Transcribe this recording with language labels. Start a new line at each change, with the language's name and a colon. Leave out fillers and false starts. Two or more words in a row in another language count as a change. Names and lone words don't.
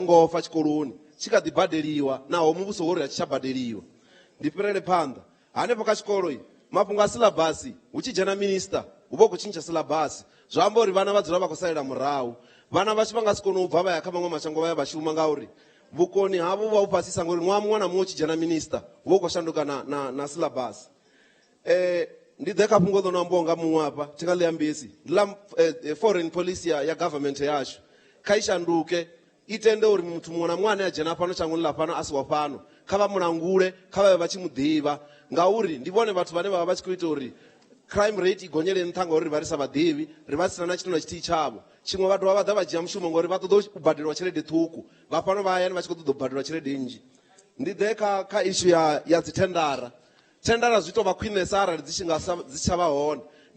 Venda: ngo fa tshikoloni tshi kha ḓi badeliwa naho muvhuso wo ri a tshi tsha badeliwa ndi fhirele phanḓa hanefho kha tshikolo mafhungo a silabasi hu tshi dzhena minista hu vha hu khou tshintsha silabasi zwa amba uri vhana vha dzula vha khou salela murahu vhana vha tshi vha nga si kone u bva vha ya kha maṅwe mashango vha ya vha shuma ngauri vhukoni havho vha u fhasisa ngori ṅwaha muṅwe na muṅwe u tshi dzhena minista hu vha hu khou shanduka na silabasi ndi ḓe kha fhungo ḽo no ambiwa nga muṅwe hafha thi nga ḽi ambisi ndi ḽa
English: foreign policy
Venda: ya government yashu kha i shanduke i tende uri muthu muṅwe na muṅwe ane a dzhena fhano shangoni ḽa fhano a si wa fhano kha vha mulangule kha vha vhe vha tshi mu ḓivha ngauri ndi vhone vhathu vhane vha vha vha tshi khou ita uri
English: crime rate
Venda: i gonyele nṱha ngauri ri vha ri sa vhaḓivhi ri vha sina na tshithu na tshithihi tshavho tshiṅwe vhathu vha ḓa vha dzhia mushumo ngori vha ṱoḓa u badeliwa tshelede ṱhukku vha fhano vha hayani vha tshi khou ṱoḓa u badeliwa tshelede nnzhi ndi ḓe kha issue ya dzithendara thendara zwi tou vha khwinesa arali dzi tsha vha hone ndi